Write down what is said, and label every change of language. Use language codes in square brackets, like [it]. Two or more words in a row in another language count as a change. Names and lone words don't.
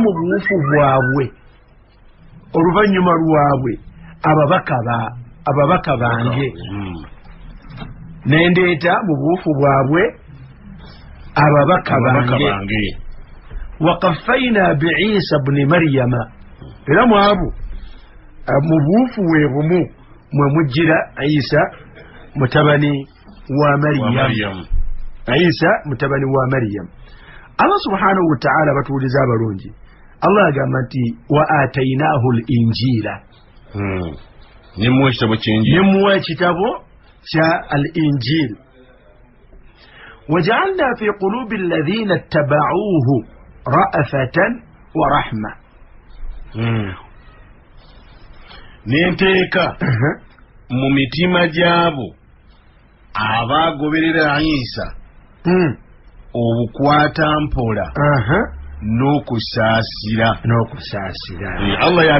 [lg] mu buwufu bwabwe oluvannyuma lwabwe ababaka bange nendeeta mu buwufu bwabwe ababaka bange wakaffayna [ar] بعيسى ابن مريم [lg] era mwabo mu buwufu bwe bumu mwe mujjira Isa mutabani wa Maryam Isa mutabani wa Maryam [ar] الله سبحانه وتعالى [lg] batuuliza abalungi Allah agamba nti [ar] وآتيناه الإنجيل [lg] nemuwa ekitabo kya al-injil [ar] وجعلنا في قلوب الذين اتبعوه رأفة ورحمة [lg] nenteeka mu mitima gyabo abaagoberera Isa obukwata mpola n'okusaasira Allah